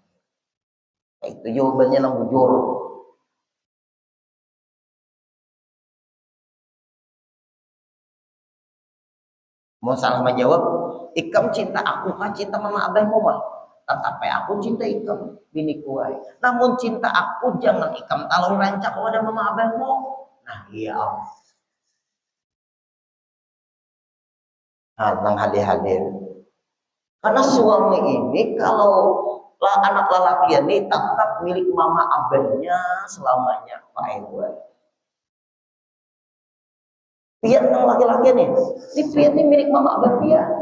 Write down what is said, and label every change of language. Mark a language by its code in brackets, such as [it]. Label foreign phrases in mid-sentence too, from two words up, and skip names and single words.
[bjn] Itu jawabannya nang bujur. Mau salah menjawab, ikam cinta aku kan cinta mama abahmu mah. Tetapi aku cinta ikam bini kuai. Namun cinta aku jangan ikam talon rancak kepada mama abahmu. Nah iya. Nah, tentang hadir-hadir. Karena suami ini kalau anak lelaki ini tetap milik mama abahnya selamanya, Pak Edward. Pian yang laki-laki nih, ini pian ini milik mama abah dia.